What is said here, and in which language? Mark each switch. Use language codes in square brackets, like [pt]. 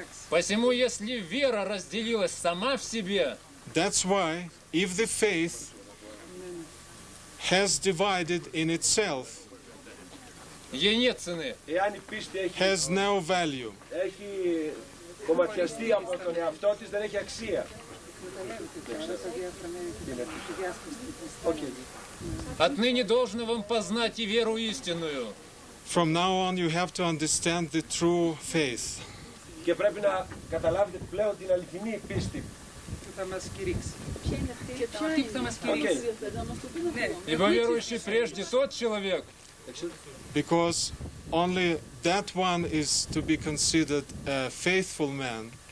[ru] Посему, если вера разделилась сама в себе, [en] that's why, if the faith has divided in itself, [ru] ей нет цены. [en] Has no value. [el] Έχει κομματιαστεί από τον εαυτό της, δεν έχει αξία. [ru] Отныне должно вам познать и веру истинную. [en] From now on, you have to understand the true faith. [el] Και πρέπει να καταλάβετε πλέον την αληθινή πίστη. Θα μας κηρύξει. Τι θα μας κηρύξει. [ru] Ибо верующий прежде тот человек, [en] because only that one is to be considered a faithful man.